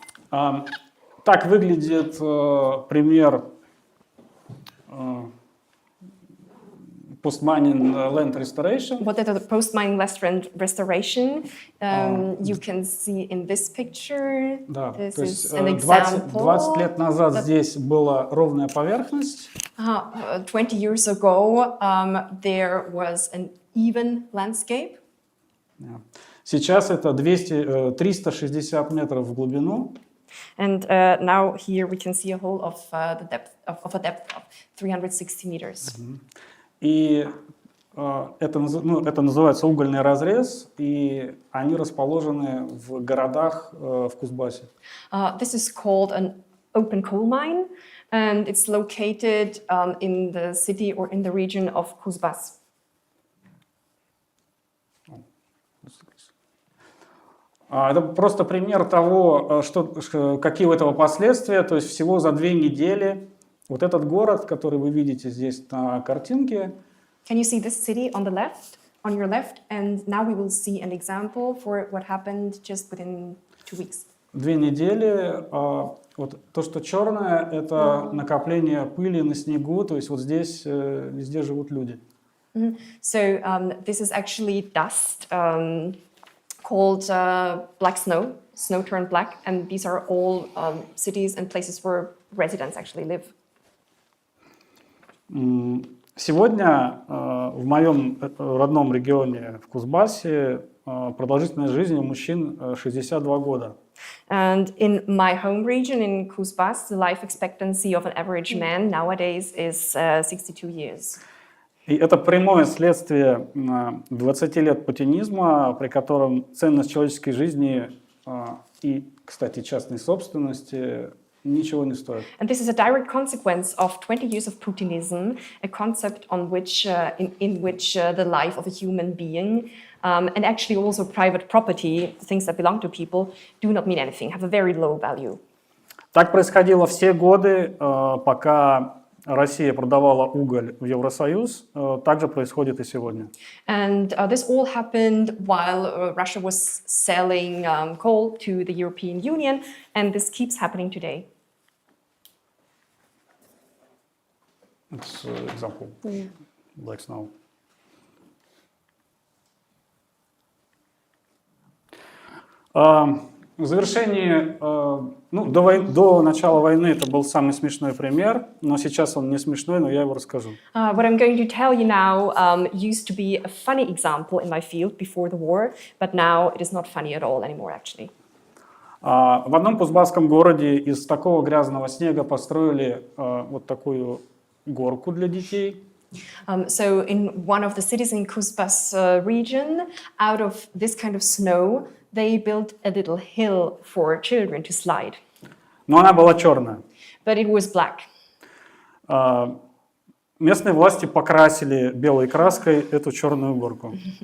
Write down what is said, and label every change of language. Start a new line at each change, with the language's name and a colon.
Russian: Так выглядит пример
English: post-mining land restoration. What is the post-mining land restoration? You can see in this picture.
Russian: Да,
English: this
Russian: то есть
English: is an example.
Russian: 20 лет назад здесь была ровная поверхность.
English: 20 years ago, there was an even landscape.
Russian: Сейчас это 360 метров в глубину.
English: And now here we can see a hole of a depth of 360 meters.
Russian: И это называется угольный разрез, и они расположены в городах в Кузбассе.
English: This is called an open coal mine, and it's located in the city or in the region of Kuzbas.
Russian: Это просто пример того, какие у этого последствия. То есть всего за 2 недели вот этот город, который вы видите здесь на картинке.
English: Can you see this city on the left, on your left? And now we will see an example for what happened just within 2 weeks.
Russian: 2 недели. Вот то, что черное, это накопление пыли на снегу. То есть вот здесь везде живут люди.
English: So this is actually dust. Called black snow turned black, and these are all cities and places where residents actually live.
Russian: Сегодня в моем родном регионе в Кузбассе продолжительность жизни у мужчин 62 года.
English: And in my home region in Kuzbas, the life expectancy of an average man nowadays is 62 years.
Russian: И это прямое следствие 20 лет путинизма, при котором ценность человеческой жизни и, кстати, частной собственности ничего не стоит.
English: And this is a direct consequence of 20 years of Putinism, a concept on which, in which the life of a human being and actually also private property, things that belong to people, do not mean anything, have a very low value.
Russian: Так происходило все годы, пока Россия продавала уголь в Евросоюз, также происходит и сегодня.
English: And this all happened while Russia was selling coal to the European Union, and this keeps happening today. It's example. Black snow.
Russian: В завершении, до начала войны это был самый смешной пример, но сейчас он не смешной, но я его расскажу.
English: What I'm going to tell you now used to be a funny example in my field before the war, but now it is not funny at all anymore, actually.
Russian: В одном кузбасском городе из такого грязного снега построили вот такую горку для детей.
English: So in one of the cities in Kuzbas region, out of this kind of snow, they built a little hill for children to slide.
Russian: Но она была черная.
English: But it was black.
Russian: Местные власти покрасили белой краской эту черную горку.